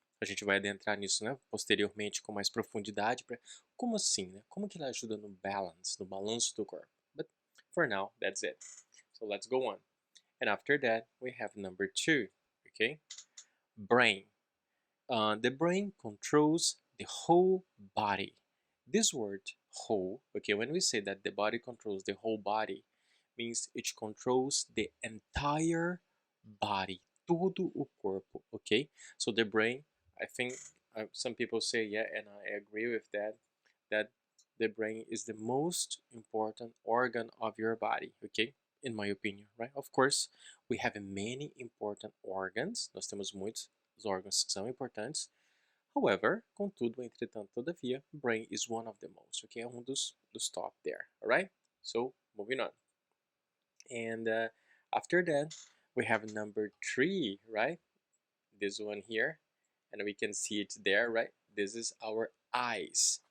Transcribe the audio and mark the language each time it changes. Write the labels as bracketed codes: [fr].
[pt] A gente vai adentrar nisso, né, posteriormente com mais profundidade. Como assim, né? Como que ele ajuda no balance, no balanço do corpo? [en] But for now, that's it. So let's go on. And after that, we have number two, okay? Brain. The brain controls the whole body. This word, whole, okay, when we say that the body controls the whole body, means it controls the entire body, [pt] todo o corpo, [en] okay? So the brain, I think some people say, yeah, and I agree with that, that the brain is the most important organ of your body, okay? In my opinion, right? Of course, we have many important organs, [pt] nós temos muitos órgãos que são importantes. [en] However, [pt] contudo, entretanto, todavia, [en] brain is one of the most, okay? É dos top there, alright? So, moving on. And after that, we have number three, right? This one here, and we can see it there, right? This is our eyes.